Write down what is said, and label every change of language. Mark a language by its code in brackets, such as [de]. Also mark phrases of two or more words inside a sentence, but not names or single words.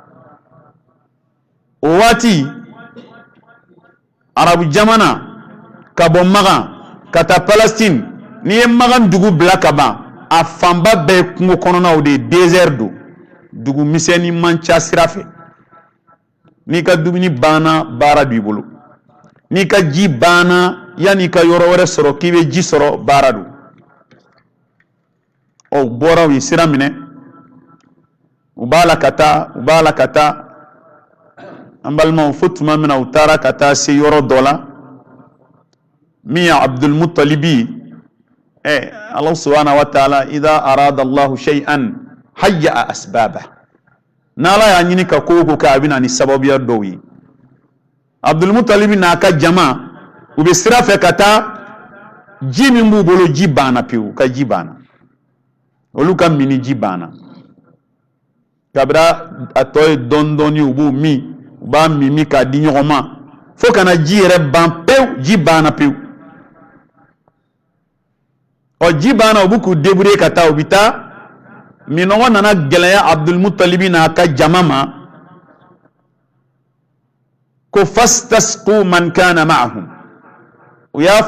[bm] o waati arabu jamana ka bɔ Magan ka taa Palestine n'i ye Magan dugu bila ka ban a fanba bɛɛ ye kungo kɔnɔnaw de ye désert don dugu misɛnnin man ca sira fɛ n'i ka dumuni banna baara b'i bolo n'i ka ji banna yan'i ka yɔrɔ wɛrɛ sɔrɔ k'i bɛ ji sɔrɔ baara don o bɔra u ye sira minɛ u b'a la ka taa an balimaw fo tuma min na u taara ka taa se yɔrɔ dɔ la min ye Abdulmutalibi [ar] الله سبحانه وتعالى إذا أراد الله شيئا هيأ أسبابا [bm] n'Ala y'a ɲini ka ko ko kɛ a bɛna ni sababuya dɔw ye Abdulmutalibi n'a ka jama u bɛ sira fɛ ka taa ji min b'u bolo ji banna pewu ka ji banna olu ka mini ji banna kabira a tɔ ye dɔɔni u b'u min u b'a min k'a di ɲɔgɔn ma fo kana ji yɛrɛ ban pewu ji banna pewu o ji banna u bɛ k'u débrouiller ka taa u bɛ taa minɔgɔ nana gɛlɛya Abdulmutalibi n'a ka jama ma ko [ar] فاستسقوا من كان معهم [bm] u y'a